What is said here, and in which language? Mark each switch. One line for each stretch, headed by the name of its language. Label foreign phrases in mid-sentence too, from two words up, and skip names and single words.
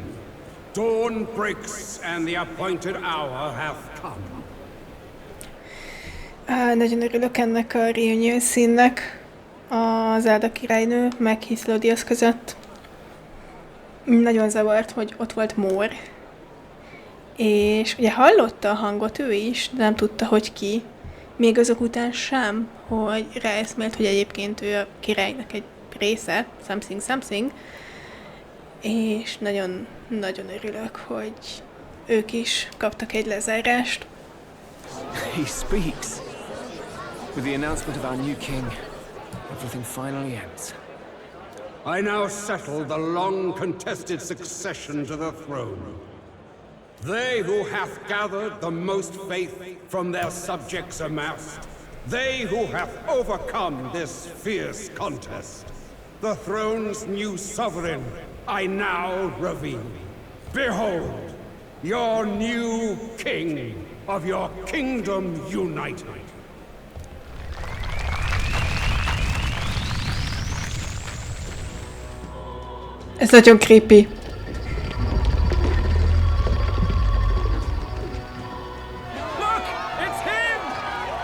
English: Dawn breaks and the appointed hour hath come.
Hungarian: Nagyon örülök ennek a reunion színnek az Zelda királynő meg Hythlodaeus között. Nagyon zavart, hogy ott volt Mór. És ugye hallotta a hangot ő is, de nem tudta, hogy ki. Még azok után sem, hogy ráeszmélt, hogy egyébként ő a királynak egy része, something. És nagyon örülök, hogy ők is kaptak egy lezárást.
English: He speaks. With the announcement of our new king, everything finally ends. I now settle the long-contested succession to the throne. They who hath gathered the most faith from their subjects amassed, they who have overcome this fierce contest, the throne's new sovereign, I now reveal. Behold, your new king of your kingdom united.
Hungarian: Ez nagyon creepy.
English: Look! It's him!